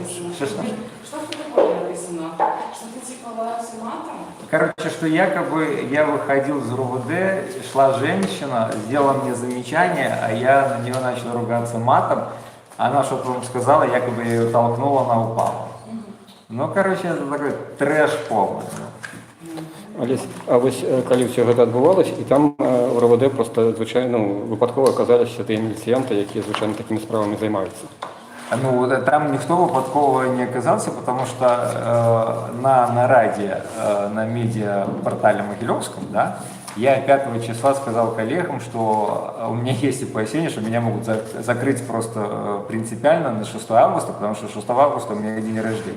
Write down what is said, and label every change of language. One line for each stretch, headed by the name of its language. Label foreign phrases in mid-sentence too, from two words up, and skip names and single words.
Russian: что в протоколе написано? Что ты типа лаялся матом? Короче, что якобы я выходил из РУВД, шла женщина, сделала мне замечание, а я на нее начал ругаться матом. Она что-то вам сказала, якобы я ее толкнула, она упала. Ну, короче, это такой трэш полный.
Belarusian: Олесь, а вось калі ўсё гэта адбывалася, і там у РВД просто звычайно выпадкова аказаліся тыя міліцыянты, якія звычайно такімі справамі займаюцца.
Russian: Ну, там никто выпадково не оказался, потому что на нараде на медиапортале Могилевском, да, я 5 числа сказал коллегам, что у меня есть опасения, что меня могут закрыть просто принципиально на 6 августа, потому что 6 августа у меня день рождения.